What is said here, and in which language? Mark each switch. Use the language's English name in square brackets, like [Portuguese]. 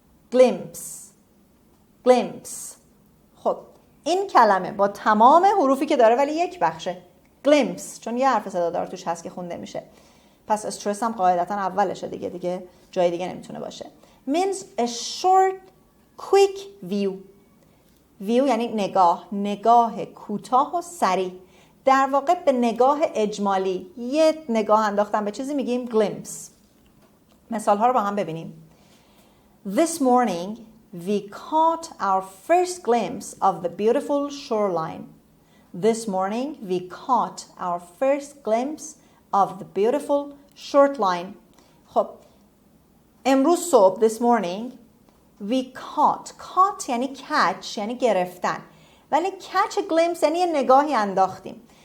[English] glimpse. glimpse. [Persian] خب این کلمه با تمام حروفی که داره ولی یک بخشه. glimpse، چون یه حرف صدادار توش هست که خونده میشه. پس استرس هم قاعدتا اولشه دیگه جای دیگه نمیتونه باشه. [English] means a short quick view. [Persian] view یعنی نگاه کوتاه و سریع. در واقع به نگاه اجمالی، یه نگاه انداختن به چیزی میگیم glimpse. مثال ها رو با هم ببینیم. [English] This morning we caught our first glimpse of the beautiful shoreline. This morning we caught our first glimpse of the beautiful shoreline. [Persian] خب امروز صبح [English] this morning we caught [Persian] یعنی catch، یعنی گرفتن، ولی [English] catch glimpse [Persian] یعنی یه نگاهی انداختیم.